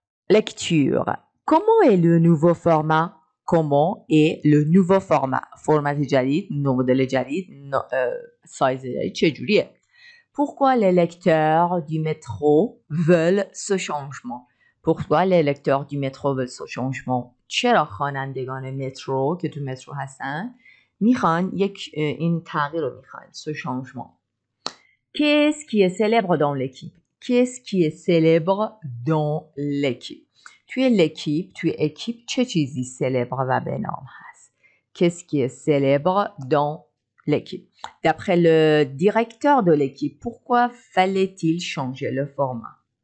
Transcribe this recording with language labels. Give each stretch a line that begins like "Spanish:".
French: Lecture. Comment est le nouveau format? Comment est le nouveau format? Format جديد, modèle جديد, size جديد,
Persian: چجوریه؟
French: Pourquoi les lecteurs du métro veulent ce changement? Pourquoi les lecteurs du métro veulent ce changement?
Persian: چرا خوانندگان مترو که تو مترو هستن میخوان این تغییر رو میخوان
French: ce changement. Qu'est-ce qui est célèbre dans l'équipe? Qu'est-ce qui est célèbre dans l'équipe?
Persian: توی l'équipe, توی équipe چه چیزی célèbre و به نام هست؟
French: Qu'est-ce qui est célèbre dans l'équipe? D'après le directeur de l'équipe, pourquoi fallait-il changer le format?